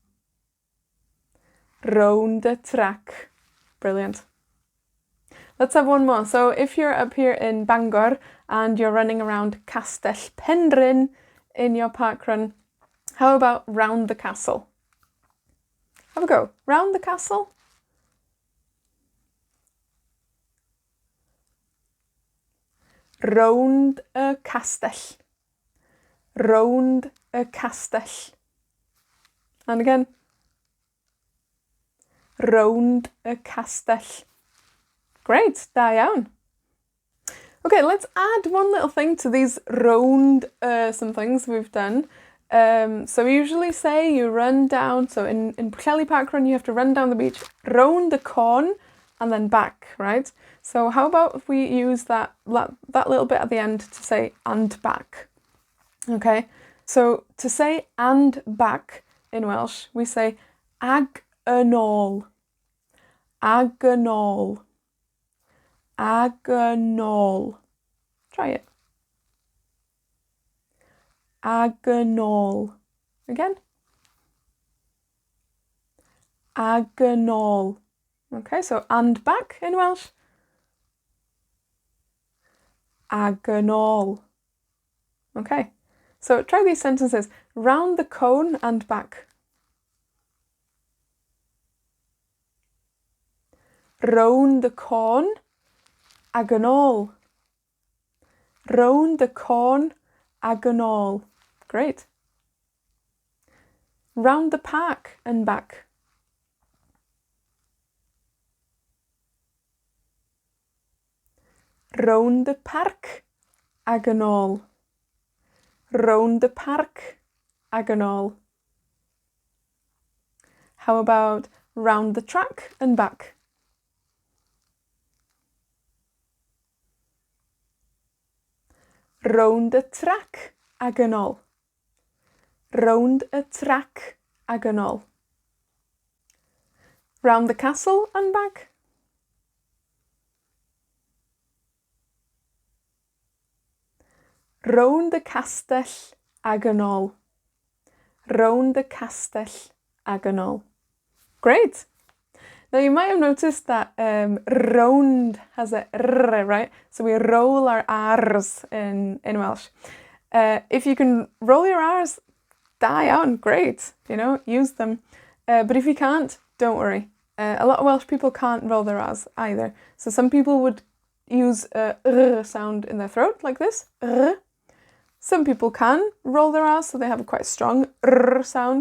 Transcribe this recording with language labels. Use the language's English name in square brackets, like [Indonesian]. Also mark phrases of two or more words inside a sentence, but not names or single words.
[English] Rownd the track. Brilliant. Let's have one more. So if you're up here in Bangor and you're running around Castell Penrhyn in your parkrun, how about round the castle? Have a go. Round the castle. [Welsh] Rownd y castell. Rownd y castell. [English] And again. [Welsh] Rownd y castell. [English] Great, [Welsh] da iawn. [English] Okay, let's add one little thing to these rownd some things we've done. So we usually say you run down, so in Pwllheli Parkrun you have to run down the beach, round the corn, and then back, right? So how about if we use that little bit at the end to say and back? Okay, so to say and back in Welsh, we say [Welsh] ag yn ôl. Ag yn ôl. Ag yn ôl. [English] Try it. [Welsh] Ag yn ôl. Again. Ag yn ôl. [English] Okay, so and back in Welsh. [Welsh] Ag yn ôl. [English] Okay, so try these sentences. Round the cone and back. Round the corn. [Welsh] Ag yn ôl. [English] Round the corn. [Welsh] Ag yn ôl. [English] Great. Round the park and back. Round the park. [Welsh] Ag yn ôl. [English] Round the park. [Welsh] Ag yn ôl. [English] How about round the track and back? [Welsh] Rownd y trac ag yn ôl. Rownd y trac ag yn ôl. [English] Round the castle and back. [Welsh] Rownd y castell ag yn ôl. Rownd y castell ag yn ôl. [English] Great! Now you might have noticed that rownd has a r, right? So we roll our r's in Welsh. If you can roll your r's, [Welsh] da iawn, [English] great, you know, use them. But if you can't, don't worry. A lot of Welsh people can't roll their r's either. So some people would use a r sound in their throat, like this, r. Some people can roll their r's, so they have a quite strong r sound.